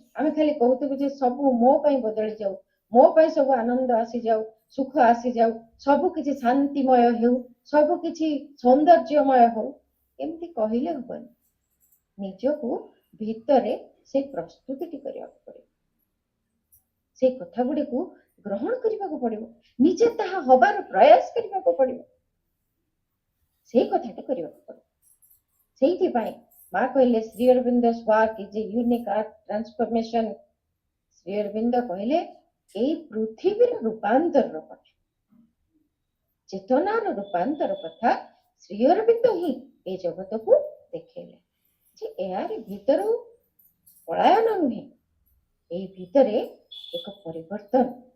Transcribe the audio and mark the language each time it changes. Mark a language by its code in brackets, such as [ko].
[or] ଆମେ ଖାଲି କହୁଥିବୁ ଯେ ସବୁ ମୋ ପାଇଁ ବଦଳି ଯାଉ, ମୋ ପାଇଁ ସବୁ ଆନନ୍ଦ ଆସିଯାଉ, ସୁଖ ଆସିଯାଉ, ସବୁ କିଛି ଶାନ୍ତିମୟ ହେଉ, ସବୁ କିଛି ସୌନ୍ଦର୍ଯ୍ୟମୟ ହଉ, ଏମିତି କହିଲେ ହବନି। ନିଜକୁ ଭିତରେ ସେ ପ୍ରସ୍ତୁତିଟି କରିବାକୁ ପଡିବ, ସେ କଥା ଗୁଡିକୁ ଗ୍ରହଣ କରିବାକୁ ପଡିବ, ନିଜେ ତାହା ହବାର ପ୍ରୟାସ କରିବାକୁ ପଡିବ, ସେଇ କଥାଟି କରିବାକୁ ପଡିବ। ସେଇଥିପାଇଁ ମା କହିଲେ [en] Shri Aurobindo's work is a unique art transformation। [or] Shri Arvind କହିଲେ ଏଇ ପୃଥିବୀର ରୂପାନ୍ତର କଥା, ଚେତନାର ରୂପାନ୍ତର କଥା ଶ୍ରୀ ଅରବିନ୍ଦ ହିଁ ଏ ଜଗତକୁ ଦେଖେଇଲେ ଯେ ଏହାରି ଭିତରୁ ପଳାୟନ ନୁହେଁ, ଏଇ ଭିତରେ ଏକ ପରିବର୍ତ୍ତନ।